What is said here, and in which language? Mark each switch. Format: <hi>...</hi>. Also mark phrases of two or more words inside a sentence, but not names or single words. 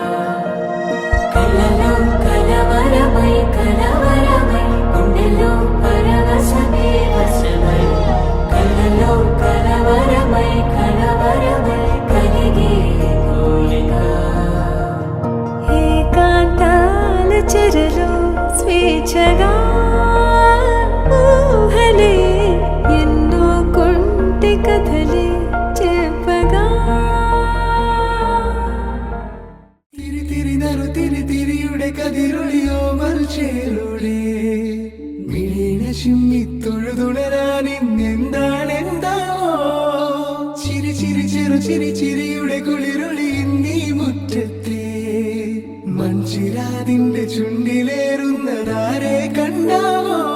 <te>కలలో కలవరమై కలవరమై గుండెలో పరవశమే వశమై కలలో కలవరమై కలవరమై కలిగే కోరిక చెరలో స్వేచ్ఛగా ఊహలే ఎన్నో కొంటె కథలే చెప్పగా</te> <ml>തിരി തിരി നറു തിരി തിരിയുടെ കതിരൊളിയോ മൽച്ചേരുളേ മിഴീണ ചിമ്മി തൊഴുതുണരാൻ ഇന്നെന്താണെന്താവോ ചിരി ചിരി ചെറു ചിരി ചിരിയുടെ കുളിരൊളി നീ മുറ്റത്തെ മൺചിരാതിന്റെ ചുണ്ടിലേറുന്നതാരെ കണ്ടാവോ</ml>